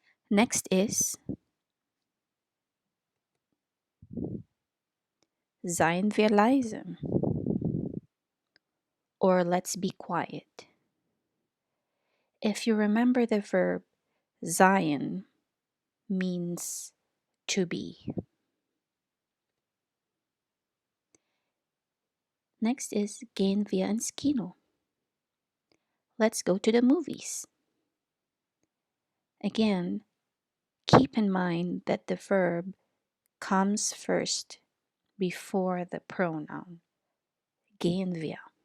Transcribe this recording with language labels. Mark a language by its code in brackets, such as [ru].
[en] Next is [de] Seien wir leise, [en] or let's be quiet. If you remember, the verb sein means to be. Next is [de] Gehen wir ins Kino. [en] Let's go to the movies. Again, keep in mind that the verb comes first before the pronoun. [de] Gehen wir.